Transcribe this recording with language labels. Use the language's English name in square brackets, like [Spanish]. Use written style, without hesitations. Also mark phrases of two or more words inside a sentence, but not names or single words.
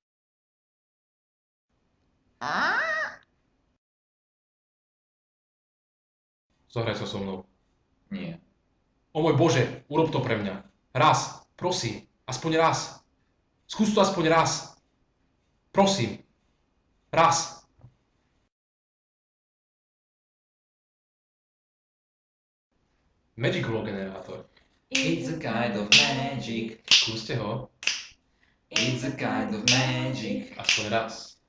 [Slovak] Zahraj sa so mnou. Nie. O môj Bože, urob to pre mňa. Raz, prosím, aspoň raz. Skús to aspoň raz. Prosím. Raz. Magic hologenerátor. [English] It's a kind of magic. [Slovak] Skúste ho. [English] It's a kind of magic. [Slovak] Aspoň raz.